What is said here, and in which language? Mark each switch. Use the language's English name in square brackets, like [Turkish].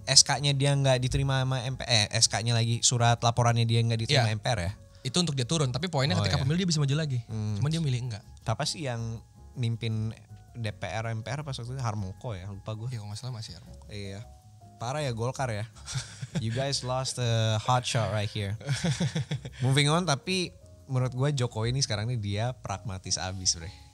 [Indonesian] SK-nya dia nggak diterima sama MPR. SK-nya lagi surat laporannya dia nggak diterima MPR ya. Itu untuk dia turun. Tapi poinnya ketika pemilu dia bisa maju lagi. Cuman dia milih enggak. Apa sih yang mimpin DPR MPR pas waktu itu Harmoko ya, lupa gue. Iya, nggak salah masih Harmoko. Iya. Parah ya Golkar ya. [English] You guys lost a hot shot right here. Moving on, [Indonesian] tapi menurut gue Jokowi ini sekarang ini dia pragmatis abis bre.